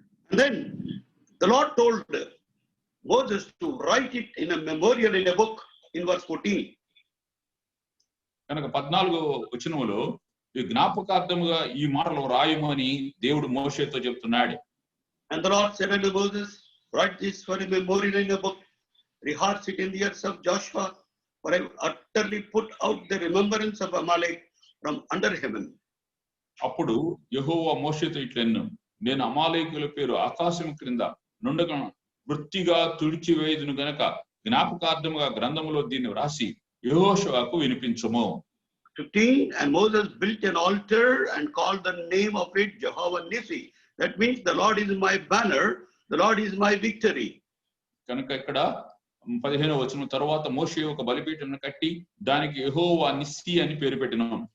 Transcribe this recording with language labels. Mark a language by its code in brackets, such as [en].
[en] And then the Lord told Moses to write it in a memorial in a book in verse 14. [te] కనుక 14వ వచనములో ఈ జ్ఞాపకార్థముగా ఈ మాటలు రాయమని దేవుడు మోషేతో చెప్తున్నాడు. [en] And the Lord said unto Moses, write this for a memorial in a book, rehearse it in the ears of Joshua, for I will utterly put out the remembrance of Amalek from under heaven. [te] అప్పుడు యెహోవా మోషేతో ఇట్లెను, నేను అమాలేకీయుల పేరు ఆకాశం క్రింద నుండగా వృత్తిగా తుడిచివేయుదును గనక జ్ఞాపకార్థముగా గ్రంథములో దీన్ని వ్రాసి యెహోషువకు వినిపించుము. [en] 15, and Moses built an altar and called the name of it Jehovah Nissi. That means the Lord is my banner, the Lord is my victory. [te] కనుక ఇక్కడ 15వ వచనం తర్వాత మోషే ఒక బలిపీఠమును కట్టి దానికి యెహోవా నిస్సి అని పేరు పెట్టినాం.